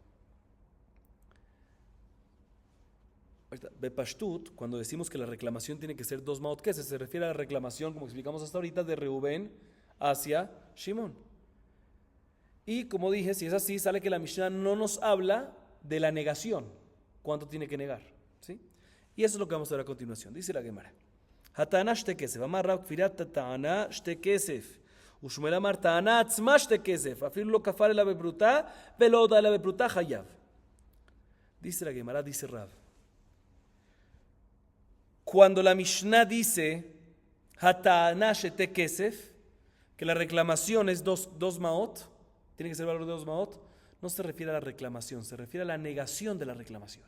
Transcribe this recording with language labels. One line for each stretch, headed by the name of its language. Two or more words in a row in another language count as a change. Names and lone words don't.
Spanish: Bepashtut, cuando decimos que la reclamación tiene que ser 2 maot, ¿qué se refiere a la reclamación, como explicamos hasta ahorita, de Reubén hacia Shimón? Y como dije, si es así, sale que la Mishnah no nos habla de la negación, cuánto tiene que negar, ¿sí? Y eso es lo que vamos a ver a continuación. Dice la Gemara,
Hebrew: הטענה שתי כסף אמר רב כפירת טענה שתי כסף, ושמואל אמר טענה עצמה שתי כסף, אפילו לא כפר אלא בפרוטה ולא הודה אלא בפרוטה חייב.
Spanish: Dice la Gemara, dice Rav, cuando la Mishnah dice
Hebrew: הטענה שתי כסף,
Spanish: que la reclamación es 2 maot, tiene que ser valor de 2 maot, no se refiere a la reclamación, se refiere a la negación de la reclamación.